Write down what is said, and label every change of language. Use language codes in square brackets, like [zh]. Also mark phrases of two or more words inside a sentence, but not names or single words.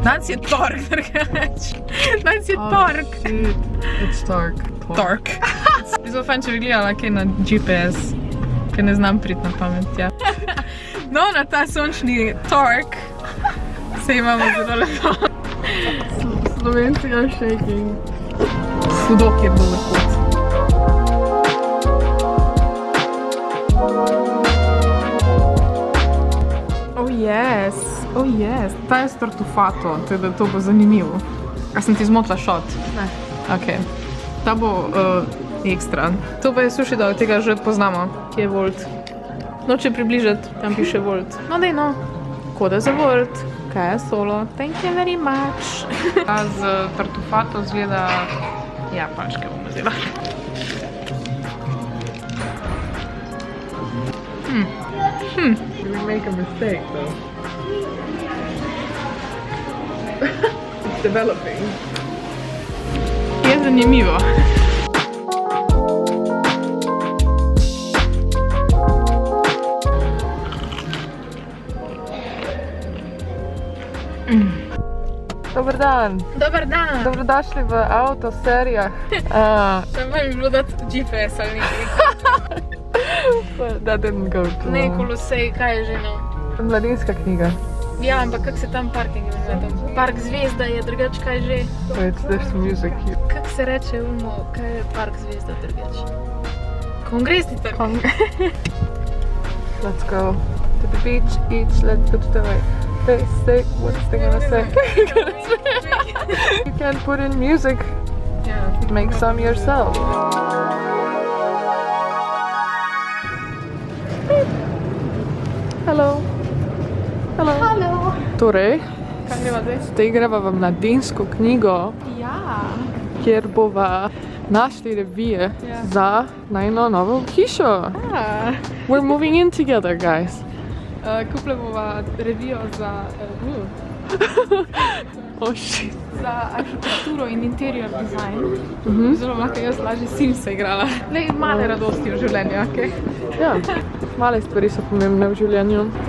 [sl] Danes je tork, drugač. Danes je tork. [en] It's tork. [sl] Tork. Bi zelo fajn, če bi gledala kaj na GPS, ker ne znam priti na pamet, ja. No, na ta sončni tork se imamo zelo lepo. [en] Slovenci are shaking. [sl] Hudok je bil lahko. [en] Oh yes, [sl] ta je startufato, tako da to bo zanimivo. A sem ti zmotila šot? Ne. Ok, ta bo ekstra. To pa je sushi dog, tega že poznamo, ki je volt. Noče približati, tam piše volt. No dej no, koda za volt, kaj je solo, [en] thank you very much. [sl] Ta z tartufato zgleda, ja pač, kaj bomo vzela. [en] Did we make a mistake though? It's developing. [sl] Je zanimivo. Dober dan. [hr] Dobar dan. [sl] Dobrodošli v avtoserijah. Tam bi bilo dati GPS ali nekaj. [en] That didn't go too [sl] Ne, [en] well. [sl] Kolosej, kaj je že no? Mladinska knjiga. Ja, ampak kak se tam parking imenuje? Park Zvezda je drugač, kaj že? [en] Wait, there's music here. [sl] Kak se reče kaj je Park Zvezda drugač? Kongresni trg. [en] Let's go to the beach, let's go to the way. Say, what's they gonna say? You can put in music, make some yourself. Hello. Hello. [sl] Halo. Torej, Kaj greva zdaj? zdaj greva v mladinsko knjigo, Ja. kjer bova našli revije za najno novo hišo. [en] We're moving in together, guys. [sl] Kupila bova revijo za [en] Oh shit. [sl] za arhitekturo in [en] interior design. [sl] Zelo lahko jaz lažje Simsa igrala. Lej, male radosti v življenju, okej? Ja, male stvari so pomembne v življenju.